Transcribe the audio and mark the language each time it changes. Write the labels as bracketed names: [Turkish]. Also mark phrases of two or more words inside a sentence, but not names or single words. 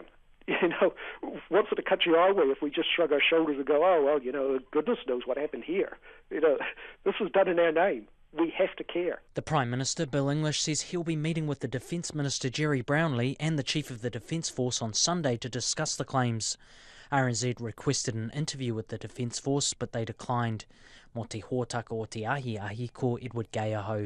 [English] You know, what sort of country are we if we just shrug our shoulders and go, oh, well, you know, goodness knows what happened here. You know, this was done in our name. We have to care. The Prime Minister, Bill English, says he'll be meeting with the Defence Minister, Jerry Brownlee, and the Chief of the Defence Force on Sunday to discuss the claims. RNZ requested an interview with the Defence Force, but they declined. [Māori] Mo te hōtaka o te ahi ko Edward Gay aho.